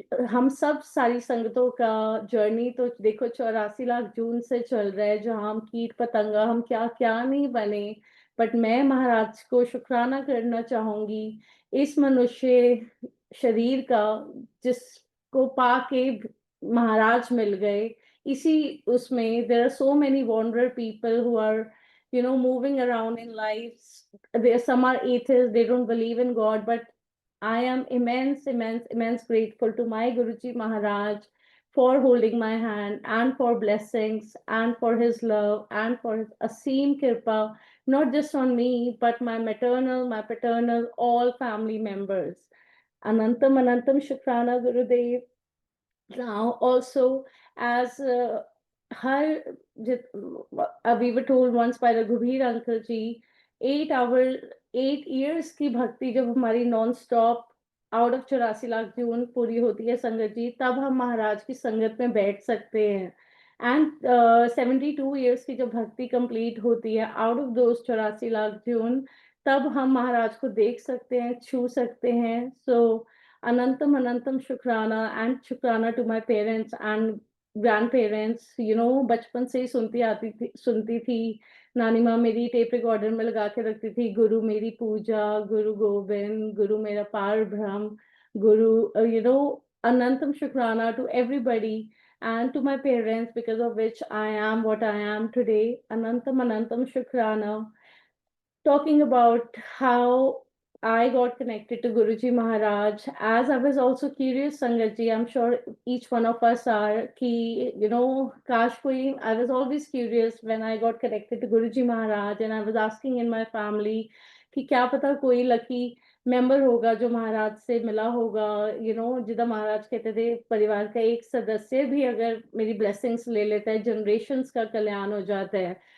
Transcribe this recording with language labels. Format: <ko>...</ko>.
<hi>हम सब सारी संगतों का जर्नी तो देखो 84 लाख जून से चल रहा है, जहाँ हम कीट पतंगा, हम क्या क्या नहीं बने, बट मैं महाराज को शुक्राना करना चाहूंगी इस मनुष्य शरीर का, जिसको पाके महाराज मिल गए। इसी उसमें</hi> <en>there are so many wanderer people who are moving around in life. Some are atheists, they don't believe in God, but I am immense grateful to my Guruji Maharaj for holding my hand and for blessings and for his love and for his aseem kirpa, not just on me, but my maternal, my paternal, all family members.</en> <hi>Anantam Shukrana Gurudev.</hi> <en>Now also, as her we were told once by Raghuveer uncle ji, 8 hour 8 years</en> <hi>की भक्ति जब हमारी</hi> <en>non stop out of</en> <hi>84 lakh जून पूरी होती है संगत जी, तब हम महाराज की संगत में बैठ सकते हैं। एंड 72 years की जब भक्ति कंप्लीट होती है</hi> <en>out of those</en> <hi>84 लाख जून, तब हम महाराज को देख सकते हैं, छू सकते हैं।</hi> <en>So Anantam Shukrana and Shukrana to my parents and grandparents.</en> <hi>बचपन से ही सुनती थी। नानी माँ मेरी टेप रिकॉर्डर में लगा के रखती थी, गुरु मेरी पूजा, गुरु गोविंद, गुरु मेरा पार ब्रह्म, गुरु,</hi> <en>Anantam Shukrana to everybody and to my parents, because of which I am what I am today.</en> <hi>Anantam Shukrana.</hi> <en>Talking about how I got connected to Guruji Maharaj, as I was also curious, Sangatji, I'm sure each one of us are, I was always curious when I got connected to Guruji Maharaj, and I was asking in my family,</en> <hi>कि क्या पता कोई lucky member होगा जो महाराज से मिला होगा, जिदा महाराज कहते थे परिवार का एक सदस्य भी अगर मेरी blessings ले लेता है, generations का कल्याण हो जाता है।</hi>